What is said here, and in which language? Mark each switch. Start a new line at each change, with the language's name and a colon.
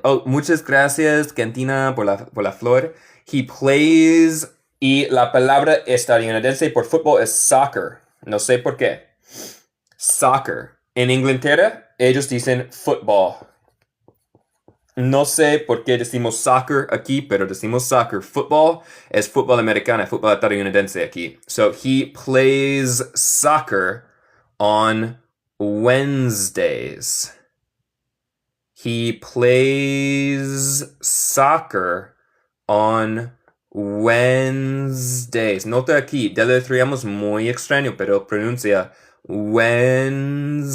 Spanish: Oh, muchas gracias, Cantina, por la flor.
English: He plays
Spanish: y la palabra estadounidense por fútbol es soccer. No sé por qué. Soccer. En Inglaterra, ellos dicen football. No sé por qué decimos soccer aquí, pero decimos soccer. Football es fútbol americano, fútbol estadounidense aquí.
English: So, he plays soccer on Wednesdays. He plays soccer on Wednesdays.
Spanish: Nota aquí, deletreamos muy extraño, pero pronuncia Wednesdays.